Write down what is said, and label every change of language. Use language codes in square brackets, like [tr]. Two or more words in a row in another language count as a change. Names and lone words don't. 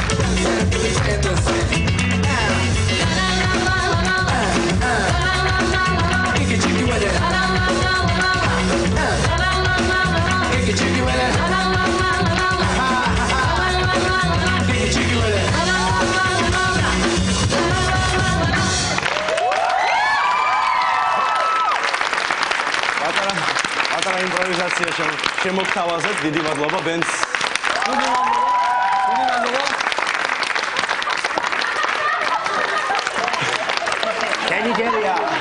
[en] Get jiggy with it. Get jiggy with it. Get jiggy with it. [ka] პატარა იმპროვიზაცია შემოგთავაზეთ. დიდი მადლობა ბენდს. დიდი მადლობა. კენიგერია.